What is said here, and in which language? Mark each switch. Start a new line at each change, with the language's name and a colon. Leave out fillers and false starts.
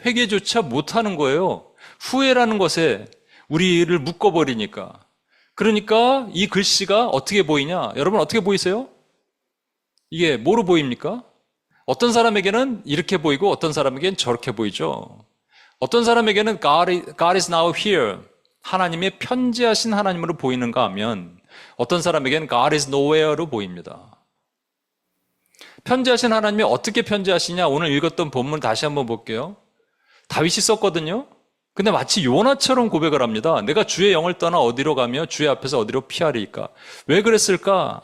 Korean: 회개조차 못하는 거예요. 후회라는 것에 우리를 묶어버리니까. 그러니까 이 글씨가 어떻게 보이냐? 여러분 어떻게 보이세요? 이게 뭐로 보입니까? 어떤 사람에게는 이렇게 보이고 어떤 사람에게는 저렇게 보이죠. 어떤 사람에게는
English: God is now here.
Korean: 하나님의 편지하신 하나님으로 보이는가 하면 어떤 사람에게는
English: God is nowhere
Korean: 로 보입니다. 편지하신 하나님이 어떻게 편지하시냐? 오늘 읽었던 본문 다시 한번 볼게요. 다윗이 썼거든요. 근데 마치 요나처럼 고백을 합니다. 내가 주의 영을 떠나 어디로 가며 주의 앞에서 어디로 피하리까? 왜 그랬을까?